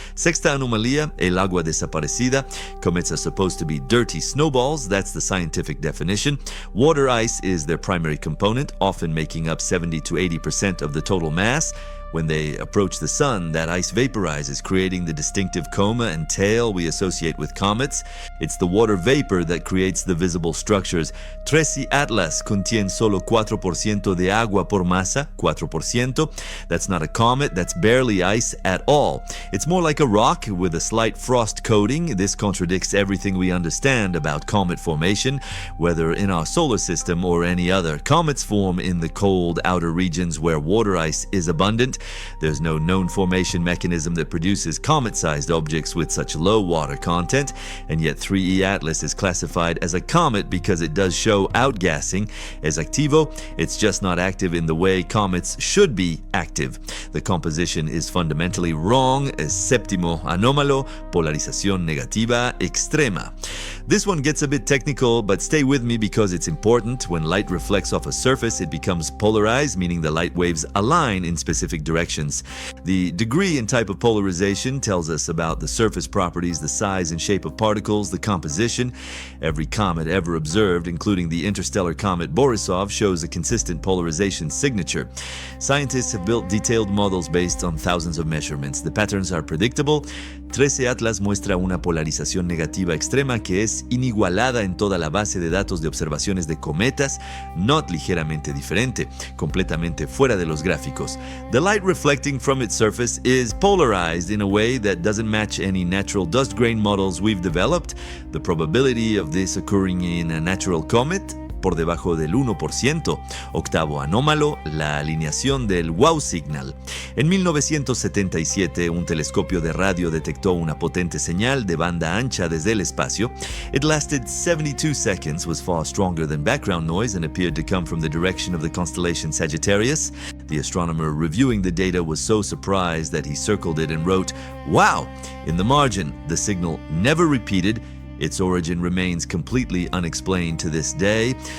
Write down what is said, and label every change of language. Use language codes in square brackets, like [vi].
[es] Sexta anomalía, el agua desaparecida. [en] Comets are supposed to be dirty snowballs, that's the scientific definition. Water ice is their primary component, often making up 70 to 80% of the total mass. When they approach the sun, that ice vaporizes, creating the distinctive coma and tail we associate with comets. It's the water vapor that creates the visible structures. [es] 3E Atlas contiene solo 4% de agua por masa, 4%. [en] That's not a comet, that's barely ice at all. It's more like a rock with a slight frost coating. This contradicts everything we understand about comet formation, whether in our solar system or any other. Comets form in the cold outer regions where water ice is abundant. There's no known formation mechanism that produces comet-sized objects with such low water content, and yet 3E Atlas is classified as a comet because it does show outgassing. [es] Es activo, [en] it's just not active in the way comets should be active. The composition is fundamentally wrong. [es] Es séptimo anómalo, polarización negativa extrema. [en] This one gets a bit technical, but stay with me because it's important. When light reflects off a surface, it becomes polarized, meaning the light waves align in specific directions. The degree and type of polarization tells us about the surface properties, the size and shape of particles, the composition. Every comet ever observed, including the interstellar comet Borisov, shows a consistent polarization signature. Scientists have built detailed models based on thousands of measurements. The patterns are predictable. [es] 3E Atlas muestra una polarización negativa extrema que es inigualada en toda la base de datos de observaciones de cometas, [en] not [es] ligeramente diferente, completamente fuera de los gráficos. [en] The light reflecting from its surface is polarized in a way that doesn't match any natural dust grain models we've developed. The probability of this occurring in a natural comet, [es] por debajo del 1%. Octavo anómalo, la alineación del wow signal. En 1977, un telescopio de radio detectó una potente señal de banda ancha desde el espacio. [en] It lasted 72 seconds, was far stronger than background noise, and appeared to come from the direction of the constellation Sagittarius. The astronomer reviewing the data was so surprised that he circled it and wrote, "Wow!" in the margin. The signal never repeated. Its origin remains completely unexplained to this day.